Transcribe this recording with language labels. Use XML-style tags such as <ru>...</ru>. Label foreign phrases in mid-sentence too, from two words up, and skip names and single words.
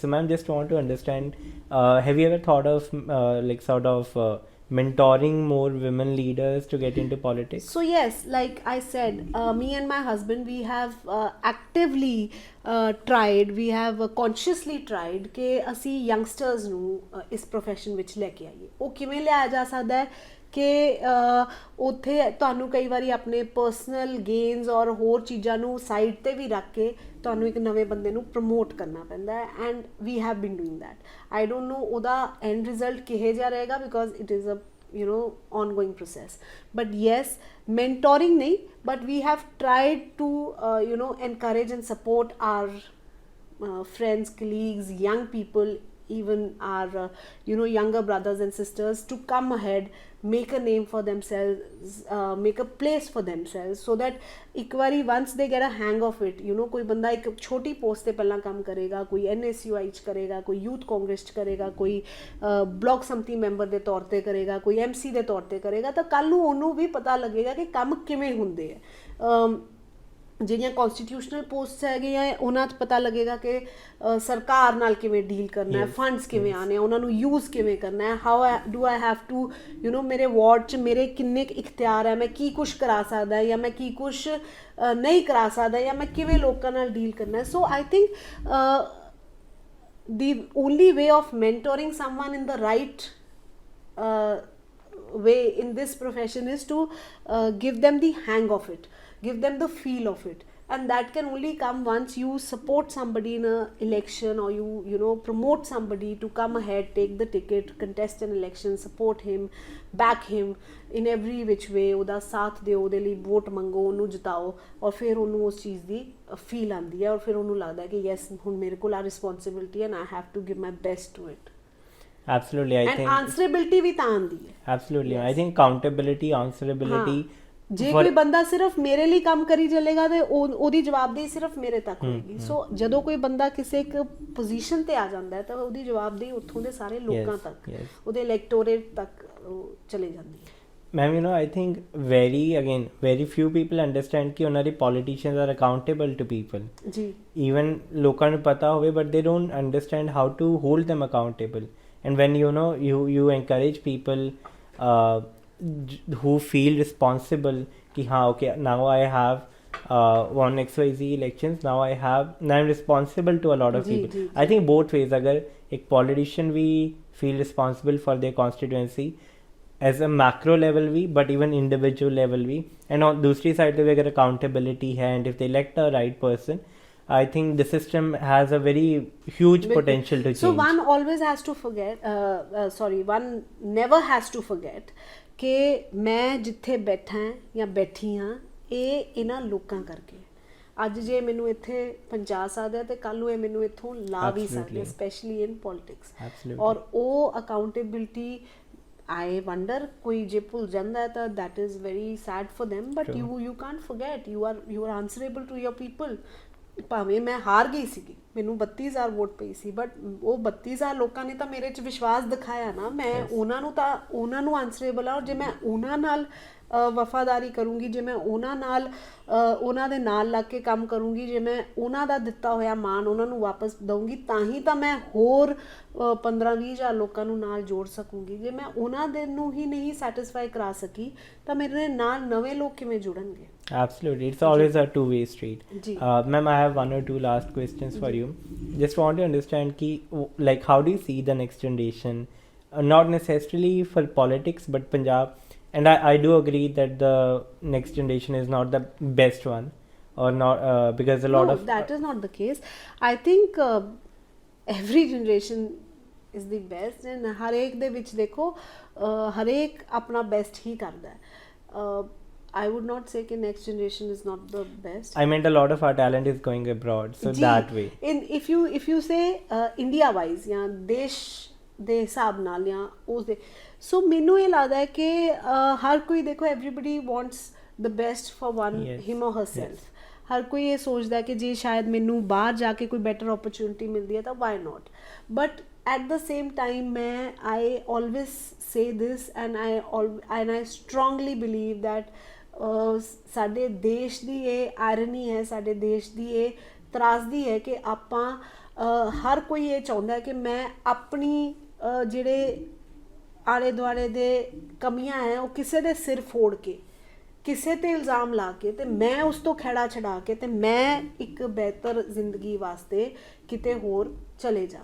<en>So ma'am, just want to understand, have you ever thought of mentoring more women leaders to get into politics? So yes, like I said, me and my husband, we have actively tried, we have consciously tried</en> <pa>ਕਿ ਅਸੀਂ youngsters ਨੂੰ ਇਸ profession ਵਿੱਚ ਲੈ ਕੇ ਆਈਏ. ਉਹ ਕਿਵੇਂ ਲਿਆਇਆ ਜਾ ਸਕਦਾ ਹੈ ਕਿ ਉੱਥੇ ਤੁਹਾਨੂੰ ਕਈ ਵਾਰੀ ਆਪਣੇ</pa> <en>personal gains</en> <pa>ਔਰ ਹੋਰ ਚੀਜ਼ਾਂ ਨੂੰ ਸਾਈਡ ਤੇ ਵੀ ਰੱਖ ਕੇ ਤੁਹਾਨੂੰ ਇੱਕ ਨਵੇਂ ਬੰਦੇ ਨੂੰ ਪ੍ਰਮੋਟ ਕਰਨਾ ਪੈਂਦਾ ਹੈ,</pa> <en>and we have been doing that. I don't know ਉਹਦਾ end result</en> <pa>ਕਿਹੋ ਜਿਹਾ ਰਹੇਗਾ</pa> <en>because it is a ongoing process, but yes, mentoring nahi, but we have tried to encourage and support our friends, colleagues, young people, even our younger brothers and sisters to come ahead, make a name for themselves, make a place for themselves, so that</en> <pa>ਇੱਕ ਵਾਰੀ</pa> <en>once they get a hang of it,</en> <pa>ਕੋਈ ਬੰਦਾ ਇੱਕ ਛੋਟੀ ਪੋਸਟ ਤੇ ਪਹਿਲਾਂ ਕੰਮ ਕਰੇਗਾ, ਕੋਈ NSUI ਚ ਕਰੇਗਾ, ਕੋਈ ਯੂਥ ਕਾਂਗਰਸ ਚ ਕਰੇਗਾ, ਕੋਈ ਬਲਾਕ ਸੰਮਤੀ ਮੈਂਬਰ ਦੇ ਤੌਰ ਤੇ ਕਰੇਗਾ, ਕੋਈ MC ਦੇ ਤੌਰ ਤੇ ਕਰੇਗਾ, ਤਾਂ ਕੱਲ ਨੂੰ ਉਹਨੂੰ ਵੀ ਪਤਾ ਲੱਗੇਗਾ ਕਿ ਕੰਮ ਕਿਵੇਂ ਹੁੰਦੇ ਆ. ਜਿਹੜੀਆਂ</pa> <en>constitutional posts</en> <pa>ਹੈਗੀਆਂ ਉਹਨਾਂ 'ਚ ਪਤਾ ਲੱਗੇਗਾ ਕਿ ਸਰਕਾਰ ਨਾਲ ਕਿਵੇਂ ਡੀਲ ਕਰਨਾ ਹੈ, ਫੰਡਸ ਕਿਵੇਂ ਆਉਣੇ ਆ, ਉਹਨਾਂ ਨੂੰ ਯੂਜ਼ ਕਿਵੇਂ ਕਰਨਾ ਹੈ,</pa> <en>how do I have to</en> <pa>ਮੇਰੇ ਵਾਰਡ 'ਚ ਮੇਰੇ ਕਿੰਨੇ ਕੁ ਇਖਤਿਆਰ ਹੈ, ਮੈਂ ਕੀ ਕੁਛ ਕਰਾ ਸਕਦਾ ਜਾਂ ਮੈਂ ਕੀ ਕੁਛ ਨਹੀਂ ਕਰਾ ਸਕਦਾ, ਜਾਂ ਮੈਂ ਕਿਵੇਂ ਲੋਕਾਂ ਨਾਲ ਡੀਲ ਕਰਨਾ ਹੈ.</pa> <en>so I think the only way of mentoring someone in the right way in this profession is to give them the hang of it, give them the feel of it, and that can only come once you support somebody in a election, or you promote somebody to come ahead, take the ticket, contest an election, support him, back him in every which way,</en> <pa>ਉਹਦਾ ਸਾਥ ਦਿਓ, ਉਹਦੇ ਲਈ ਵੋਟ ਮੰਗੋ, ਉਹਨੂੰ ਜਿਤਾਓ, ਔਰ ਫਿਰ ਉਹਨੂੰ ਉਸ ਚੀਜ਼ ਦੀ ਫੀਲ ਆਉਂਦੀ ਹੈ, ਔਰ ਫਿਰ ਉਹਨੂੰ ਲੱਗਦਾ ਕਿ ਯੈਸ ਹੁਣ ਮੇਰੇ ਕੋਲ ਆ ਰਿਸਪੌਂਸਿਬਿਲਿਟੀ</pa> <en>and I have to give my best to it. Absolutely, I think. And answerability</en> <pa>ਵੀ ਤਾਂ ਆਉਂਦੀ ਹੈ.</pa> <en>Absolutely, yes. I think accountability, answerability.</en> <pa>ਜੇ ਕੋਈ ਬੰਦਾ ਸਿਰਫ ਮੇਰੇ ਲਈ ਕੰਮ ਕਰੀ ਚੱਲੇਗਾ ਤੇ ਉਹਦੀ ਜਵਾਬਦੇਹੀ ਸਿਰਫ ਮੇਰੇ ਤੱਕ ਹੋਏਗੀ. ਸੋ ਜਦੋਂ ਕੋਈ ਬੰਦਾ ਕਿਸੇ ਇੱਕ ਪੋਜੀਸ਼ਨ ਤੇ ਆ ਜਾਂਦਾ ਹੈ ਤਾਂ ਉਹਦੀ ਜਵਾਬਦੇਹੀ ਉੱਥੋਂ ਦੇ ਸਾਰੇ ਲੋਕਾਂ ਤੱਕ, ਉਹਦੇ ਇਲੈਕਟੋਰੇਟ ਤੱਕ ਚਲੇ ਜਾਂਦੀ ਹੈ.</pa> <en>Ma'am, I think very few people understand</en> <pa>ਕਿ ਉਹਨਾਂ ਦੇ</pa> <en>politicians are accountable to people.</en> <pa>ਜੀ.</pa> <en>Even</en> <pa>ਲੋਕਾਂ ਨੂੰ ਪਤਾ ਹੋਵੇ</pa> <en>but they don't understand how to hold them accountable. And when you encourage people who feel responsible ki okay, now I have won XYZ elections, now I'm responsible to a lot of people. I think both ways,</en> <hi>अगर एक</hi> <en>politician we feel responsible for their constituency as a macro level we, but even individual level we, and on</en> <hi>दूसरी साइड पे अगर अकाउंटेबिलिटी है,</hi> <en>and if they elect a right person, I think the system has a very huge potential to change. So one always has to forget, one never has to forget</en> <pa>ਕਿ ਮੈਂ ਜਿੱਥੇ ਬੈਠਾ ਜਾਂ ਬੈਠੀ ਹਾਂ ਇਹ ਇਹਨਾਂ ਲੋਕਾਂ ਕਰਕੇ. ਅੱਜ ਜੇ ਮੈਨੂੰ ਇੱਥੇ ਪਹੁੰਚਾ ਸਕਦਾ ਤੇ ਕੱਲ ਨੂੰ ਇਹ ਮੈਨੂੰ ਇੱਥੋਂ ਲਾ ਵੀ ਸਕਦਾ,</pa> <en>specially in politics.</en> <pa>ਔਰ ਉਹ ਅਕਾਊਂਟੇਬਿਲਿਟੀ</pa> <en>I wonder</en> <pa>ਕੋਈ ਜੇ ਭੁੱਲ ਜਾਂਦਾ ਹੈ ਤਾਂ</pa> <en>that is very sad for them, but you can't forget, you are answerable to your people.</en> <pa>ਭਾਵੇਂ ਮੈਂ ਹਾਰ ਗਈ ਸੀਗੀ, ਮੈਨੂੰ 32,000 ਵੋਟ ਪਈ ਸੀ, ਬਟ ਉਹ 32,000 ਲੋਕਾਂ ਨੇ ਤਾਂ ਮੇਰੇ 'ਚ ਵਿਸ਼ਵਾਸ ਦਿਖਾਇਆ ਨਾ, ਮੈਂ ਉਹਨਾਂ ਨੂੰ ਆਨਸਰੇਬਲ ਆ. ਔਰ ਜੇ ਮੈਂ ਉਹਨਾਂ ਨਾਲ ਵਫਾਦਾਰੀ ਕਰੂੰਗੀ, ਜੇ ਮੈਂ ਉਹਨਾਂ ਨਾਲ ਉਹਨਾਂ ਦੇ ਨਾਲ ਲੱਗ ਕੇ ਕੰਮ ਕਰੂੰਗੀ, ਜੇ ਮੈਂ ਉਹਨਾਂ ਦਾ ਦਿੱਤਾ ਹੋਇਆ ਮਾਣ ਉਹਨਾਂ ਨੂੰ ਵਾਪਸ ਦਊਂਗੀ, ਤਾਂ ਹੀ ਤਾਂ ਮੈਂ ਹੋਰ 15-20,000 ਲੋਕਾਂ ਨੂੰ ਨਾਲ ਜੋੜ ਸਕੂੰਗੀ. ਜੇ ਮੈਂ ਉਹਨਾਂ ਦੇ ਨੂੰ ਹੀ ਨਹੀਂ ਸੈਟਿਸਫਾਈ ਕਰਾ ਸਕੀ ਤਾਂ ਮੇਰੇ ਨਾਲ ਨਵੇਂ ਲੋਕ ਕਿਵੇਂ ਜੁੜਨਗੇ?</pa> <en>Absolutely, it's always a two-way street. Ma'am, I have one or two last questions for you. Just want to understand ki, like, how do you see the next generation, not necessarily for politics but Punjab, and I do agree that the next generation is not the best one, or not? Because a lot no, of that is not the case. I think every generation is the best, and</en> <pa>ਹਰੇਕ ਦੇ ਵਿੱਚ ਦੇਖੋ ਹਰੇਕ ਆਪਣਾ best ਹੀ ਕਰਦਾ ਹੈ.</pa> <en>I would not say कि next generation is not the best. I meant a lot of our talent is going abroad, so</en> <pa>ਜੀ,</pa> <en>that way. if you say India wise</en> <pa>ਜਾਂ ਦੇਸ਼ ਦੇ ਹਿਸਾਬ ਨਾਲ ਜਾਂ ਉਸ ਦੇ, ਸੋ ਮੈਨੂੰ ਇਹ ਲੱਗਦਾ ਹੈ ਕਿ ਹਰ ਕੋਈ ਦੇਖੋ</pa> <en>everybody wants the best for one Yes. him or herself. Yes.</en> <pa>ਹਰ ਕੋਈ ਇਹ ਸੋਚਦਾ ਕਿ ਜੇ ਸ਼ਾਇਦ ਮੈਨੂੰ ਬਾਹਰ ਜਾ ਕੇ ਕੋਈ</pa> <en>better opportunity</en> <pa>ਮਿਲਦੀ ਹੈ ਤਾਂ</pa> <en>why not, but at the same time</en> <pa>ਮੈਂ</pa> <en>I always say this and I strongly believe that</en> <pa>ਸਾਡੇ ਦੇਸ਼ ਦੀ ਇਹ ਆਇਰਨੀ ਹੈ, ਸਾਡੇ ਦੇਸ਼ ਦੀ ਇਹ ਤਰਾਸਦੀ ਹੈ ਕਿ ਆਪਾਂ ਹਰ ਕੋਈ ਇਹ ਚਾਹੁੰਦਾ ਹੈ ਕਿ ਮੈਂ ਆਪਣੀ ਜਿਹੜੇ ਆਲੇ ਦੁਆਲੇ ਦੇ ਕਮੀਆਂ ਹੈ ਉਹ ਕਿਸੇ ਦੇ ਸਿਰ ਫੋੜ ਕੇ, ਕਿਸੇ ਤੇ ਇਲਜ਼ਾਮ ਲਾ ਕੇ ਤੇ ਮੈਂ ਉਸ ਤੋਂ ਖਹਿੜਾ ਛਡਾ ਕੇ ਤੇ ਮੈਂ ਇੱਕ ਬਿਹਤਰ ਜ਼ਿੰਦਗੀ ਵਾਸਤੇ ਕਿਤੇ ਹੋਰ ਚਲੇ ਜਾ.</pa>